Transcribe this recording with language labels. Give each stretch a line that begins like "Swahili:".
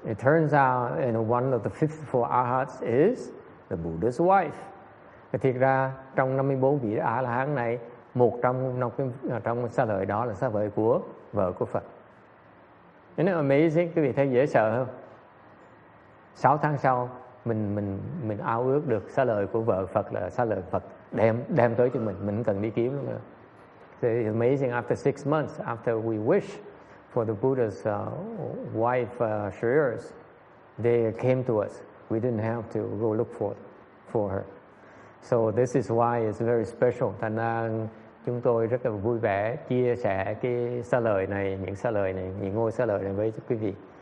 English: It turns out, one of the 54 arhats is the Buddha's wife.
Vietnamese: Thiệt ra trong 54 vị A La Hán này, một trong xá lợi đó là xá lợi của vợ của Phật.
English: Isn't it amazing?
Vietnamese: Quý vị thấy dễ sợ không? 6 tháng sau mình ao ước được xá lợi của vợ Phật là xá lợi Phật đem tới cho mình không cần đi kiếm nữa.
English: So it's amazing. After 6 months, after we wish for the Buddha's wife Shriars, they came to us. We didn't have to go look for her. So this is why it's very special.
Vietnamese: Thành ra chúng tôi rất là vui vẻ chia sẻ cái xá lợi này, những xá lợi này, những ngôi xá lợi này với quý vị.